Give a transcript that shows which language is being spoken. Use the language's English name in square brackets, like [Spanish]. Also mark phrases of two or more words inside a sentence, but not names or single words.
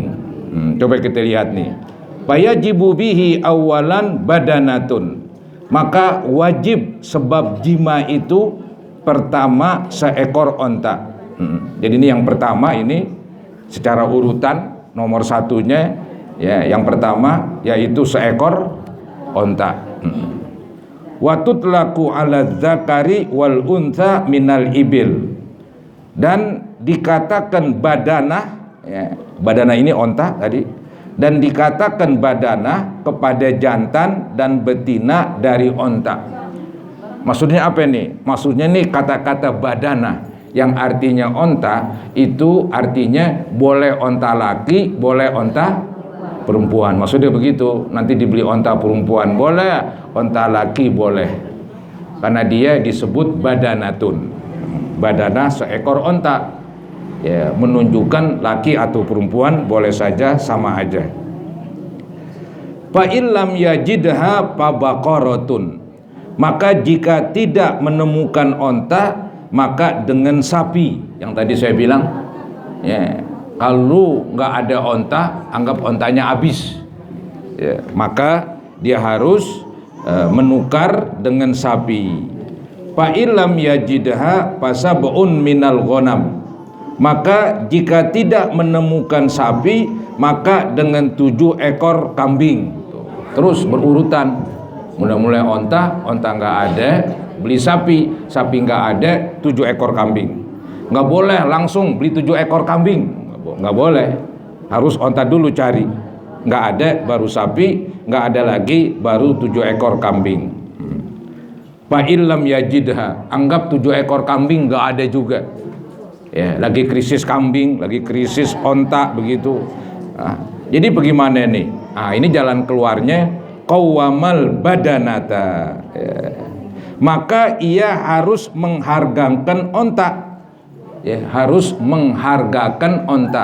[Indonesian] Coba kita lihat nih, [Arabic] فيجب به أولاً بدنة, [Indonesian] maka wajib sebab jima itu pertama seekor onta. Jadi ini yang pertama, ini secara urutan nomor satunya, ya, yang pertama yaitu seekor onta. [Arabic] وتطلق على الذكر والأنثى من الإبل, [Indonesian] dan dikatakan badanah, ya, badanah ini onta tadi, dan dikatakan badanah kepada jantan dan betina dari onta. Maksudnya apa nih? Maksudnya nih kata-kata badanah yang artinya onta itu artinya boleh onta laki, boleh onta perempuan. Maksudnya begitu, nanti dibeli onta perempuan boleh, onta laki boleh, karena dia disebut badanatun. Badana seekor onta, ya, menunjukkan laki atau perempuan boleh saja, sama aja. [Arabic] فإن لم يجدها فبقرة, [Indonesian] maka jika tidak menemukan onta, maka dengan sapi. Yang tadi saya bilang, ya, kalau nggak ada onta, anggap ontanya habis, ya, maka dia harus menukar dengan sapi. [Arabic] فإن لم يجدها فسبع من الغنم, [Indonesian] maka jika tidak menemukan sapi, maka dengan 7 ekor kambing. Terus berurutan, mulai onta nggak ada, beli sapi nggak ada, 7 ekor kambing. Nggak boleh langsung beli 7 ekor kambing, nggak boleh, harus onta dulu cari, nggak ada baru sapi, nggak ada lagi baru 7 ekor kambing. [Arabic] فإن لم يجدها, [Indonesian] anggap 7 ekor kambing nggak ada juga, ya, lagi krisis kambing, lagi krisis onta begitu. Jadi bagaimana nih? Ini jalan keluarnya, [Arabic] قوّم البدنة, [Indonesian] ya. Maka ia harus menghargakan onta, ya, harus menghargakan onta.